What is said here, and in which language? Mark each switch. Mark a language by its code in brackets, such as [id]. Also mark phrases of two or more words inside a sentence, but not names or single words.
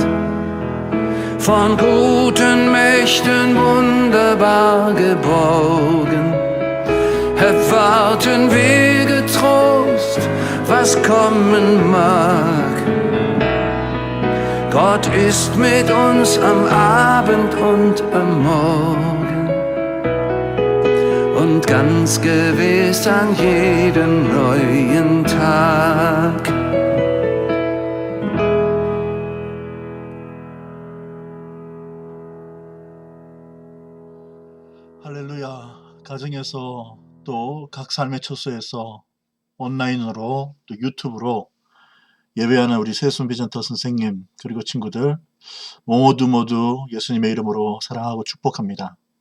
[de] Von guten Mächten wunderbar geborgen, erwarten wir getrost, was kommen mag. Gott ist mit uns am Abend und am Morgen und ganz gewiss an jedem neuen Tag. [ko] 할렐루야. 가정에서 또 각 삶의 처소에서 온라인으로 또 유튜브로 예배하는 우리 새순비전터 선생님 그리고 친구들 모두 예수님의 이름으로 사랑하고 축복합니다.